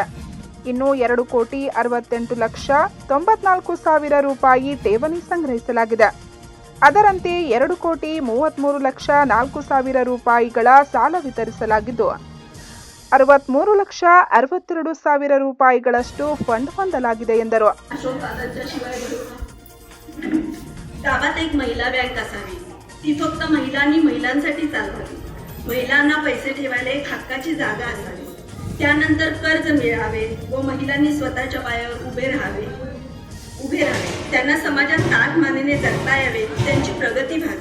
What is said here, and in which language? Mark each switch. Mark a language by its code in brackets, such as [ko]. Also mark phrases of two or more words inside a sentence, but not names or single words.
[kn] ಇನ್ನು 2,68,94,000 ರೂಪಾಯಿ ಠೇವಣಿ ಸಂಗ್ರಹಿಸಲಾಗಿದೆ. ಅದರಂತೆ 2,33,04,000 ರೂಪಾಯಿಗಳ ಸಾಲ ವಿತರಿಸಲಾಗಿದ್ದು, 63,62,000 ರೂಪಾಯಿಗಳಷ್ಟು ಫಂಡ್ ಹೊಂದಲಾಗಿದೆ ಎಂದರು. [mr] गावात एक महिला बँक असावी, ती फक्त महिलांनी महिलांसाठी चालवावी. महिलांना पैसे ठेवायला एक हक्काची जागा असावी. त्यानंतर कर्ज मिळावे व महिलांनी स्वतःच्या पायावर उभे राहावे. त्यांना समाजात ताठ मानेने जगता यावे, त्यांची प्रगती व्हावी.